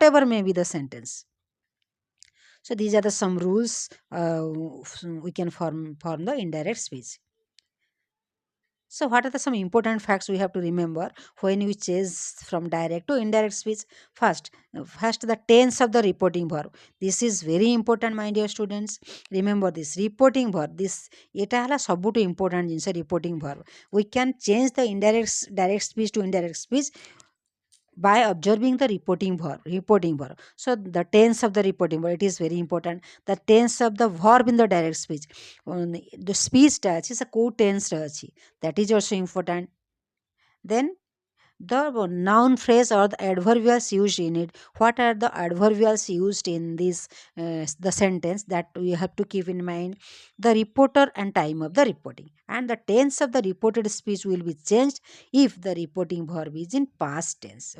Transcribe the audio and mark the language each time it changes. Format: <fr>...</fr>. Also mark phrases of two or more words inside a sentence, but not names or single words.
<en>Okay, whatever may be the sentence. So these are the some rules we can form the indirect speech. So, what are the some important facts we have to remember when we change from direct to indirect speech? First, first the tense of the reporting verb. This is very important, my dear students. Remember this reporting verb.</en> <or>This এটা ହେଲା ସବୁଠୁ important ଜିନିଷ</or> <en>reporting verb. We can change the direct speech to indirect speech by observing the reporting verb. So the tense of the reporting verb, it is very important. The tense of the verb in the direct speech, the speech</en> <or>ଟା ଅଛି ସେ କୋଉ</or> <en>tense</en> <or>ରେ ଅଛି,</or> <en>that is also important. Then the noun phrase or the adverbials used in it. What are the adverbials used in this the sentence, that we have to keep in mind? The reporter and time of the reporting, and the tense of the reported speech will be changed if the reporting verb is in past tense.</en>